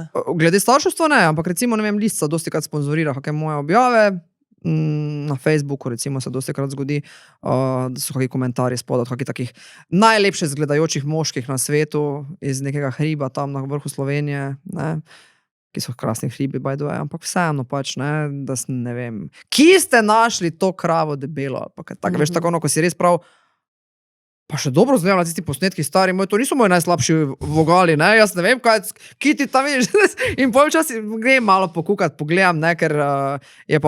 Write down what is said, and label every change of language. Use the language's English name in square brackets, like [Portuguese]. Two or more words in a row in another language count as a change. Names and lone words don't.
[Slovenian] Glede starševstva ne, ampak recimo, ne vem, Lisca dosti krat sponzorira kakšne moje objave, na Facebooku recimo se dosti krat zgodi, da so kakšni komentarji spodaj od kakih takih najlepše zgledajočih moških na svetu, iz nekega hriba tam na vrhu Slovenije, ne, ki so krasni hribi, [English] by the way, [Slovenian] ampak vseeno pač, ne, da ne vem, kje ste našli to kravo debelo, ali pa kaj tako, veš, tako, ko si res prav, pa še dobro zgledam na tisti posnetki stari moj, to niso moji najslabši vogali, ne, jaz ne vem, ki ti tam vidiš, in potem včasih grem malo pokukati, pogledam, ne, ker je pa